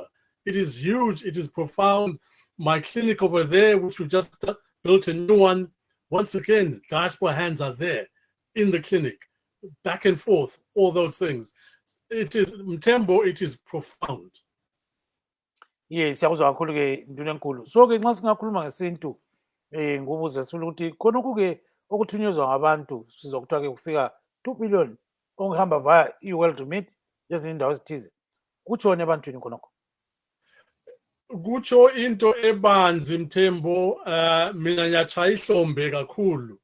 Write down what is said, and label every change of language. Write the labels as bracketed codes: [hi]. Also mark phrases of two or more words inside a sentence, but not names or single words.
[en] It is huge. It is profound. My clinic over there, which we just built a new one, Once again, diaspora hands are there in the clinic, back and forth, all those things. It is, Mthembu, it is profound. Yes, [nd] siyakuzwa kakhulu ke Nduna enkulu. So ke nxa singakhuluma ngesintu ngobuze sifuna ukuthi khonokho ke okuthunyezwa ngabantu sizwa kuthiwa ke kufika 2 billion okuhamba via i-World Remit ezinye indawo ezithize. Kutshoni ebantwini khonokho? Kutsho into ebanzi Mthembu, mina ngiyatshaya ihlombe kakhulu.